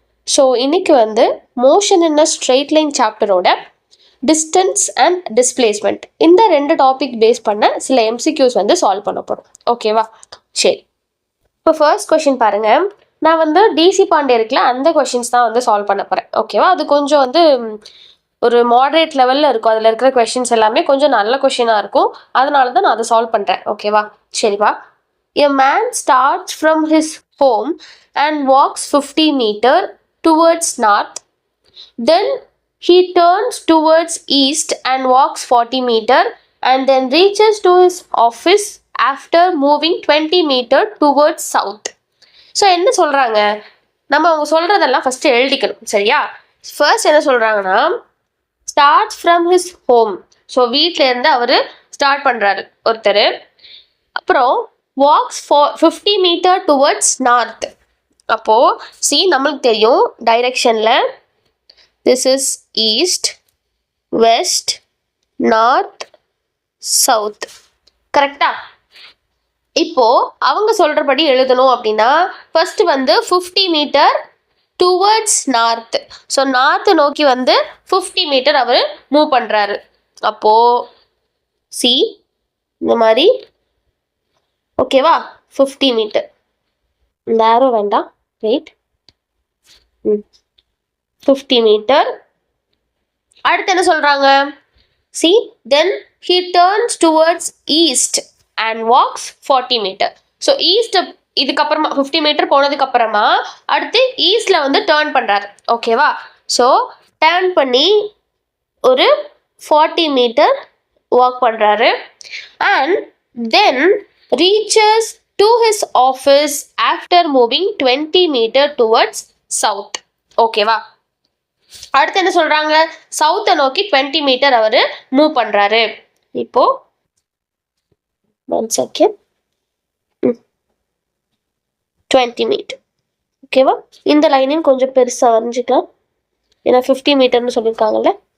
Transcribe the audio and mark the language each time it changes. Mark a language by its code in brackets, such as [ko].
[ta] So இன்னைக்கு வந்து motion in a straight line சாப்டரோட distance and displacement இந்த ரெண்டு டாபிக் பேஸ் பண்ண சில எம்சிக்யூஸ் வந்து சால்வ் பண்ண போகிறோம். ஓகேவா? சரி, இப்போ ஃபர்ஸ்ட் கொஷின் பாருங்க. நான் வந்து டிசி பாண்டே இருக்குல்ல, அந்த கொஷின்ஸ் தான் வந்து சால்வ் பண்ண போகிறேன். ஓகேவா? அது கொஞ்சம் வந்து ஒரு மாடரேட் லெவலில் இருக்கும். அதில் இருக்கிற கொஷின்ஸ் எல்லாமே கொஞ்சம் நல்ல கொஷினாக இருக்கும். அதனால தான் நான் அதை சால்வ் பண்ணுறேன். ஓகேவா? சரிப்பா. [en] A man starts from his home and walks 50 meters towards north. Then he turns towards east and walks 40 meters and then reaches to his office after moving 20 meters towards south. [ta] So என்ன சொல்கிறாங்க, நம்ம அவங்க சொல்கிறதெல்லாம் first எழுதிக்கணும். சரியா? [en] first [ta] என்ன சொல்கிறாங்கன்னா, [en] Starts from his home. [ta] So வீட்டிலேருந்து அவர் ஸ்டார்ட் பண்ணுறாரு ஒருத்தர். அப்புறம் [en] walks for 50 meter towards north. அப்போ see [ta] நம்மளுக்கு தெரியும் டைரக்ஷனில் [en] this is east, west, north, south. [ta] கரெக்டா? இப்போ அவங்க சொல்றபடி எழுதணும் அப்படின்னா ஃபர்ஸ்ட் வந்து 50 metre [en] Towards north. [ta] So north நோக்கி வந்து 50 மீட்டர் அவர் மூவ் பண்ணுறாரு. அப்போ சி இந்த மாதிரி ஓகேவா? 50 மீட்டர். இந்த ஆரோ வேண்டாம், ரைட். 50 மீட்டர். அடுத்து என்ன சொல்றாங்க? [en] see then he turns towards east and walks 40 meter. [ta] So east இதுக்கப்புறமா 50 மீட்டர் போனதுக்கு அப்புறமா அடுத்து ஈஸ்ட்ல வந்து டேர்ன் பண்றாரு. ஓகேவா? ஸோ டேர்ன் பண்ணி ஒரு 40 மீட்டர் வாக் பண்றாரு [en] and then reaches to his office after moving 20 meter towards south. [ta] ஓகேவா? அடுத்து என்ன சொல்றாங்க? சவுத்தை நோக்கி 20 மீட்டர் அவர் மூவ் பண்றாரு. இப்போ 1 செகண்ட் 20 மீட்டர். ஓகேவா? இந்த லைனையும் கொஞ்சம் பெருசா வரைஞ்சிக்கலாம், ஏன்னா 50 மீட்டர்னு சொல்லியிருக்காங்கல்ல.